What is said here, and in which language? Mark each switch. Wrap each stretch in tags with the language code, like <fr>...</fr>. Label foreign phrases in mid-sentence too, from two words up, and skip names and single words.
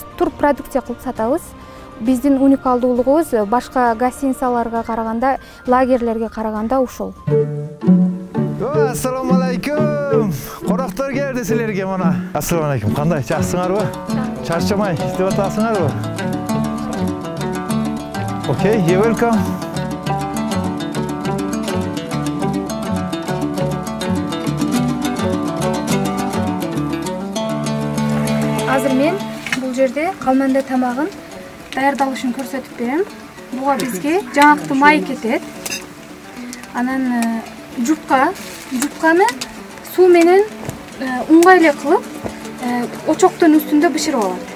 <ky>Тур продукция кылып сатабыз. Биздин уникалдуулугубуз башка гостиницаларга караганда, лагерлерге караганда ушул. Ассаламу алейкум. Коноктор келди силерге мына. Ассаламу алейкум. Кандай, жаксыңарбы? Чарчамай иштеп атасыңарбы?</ky> <en>Okay, you're welcome.</en> <ky>Азыр мен бул жерде калманда тамагын даярдалышын көрсөтүп берем. Буга бизге жаңактуу май кетет. Анан жупканы суу менен уңгай эле кылып, очоктун үстүндө бышырып алат.</ky>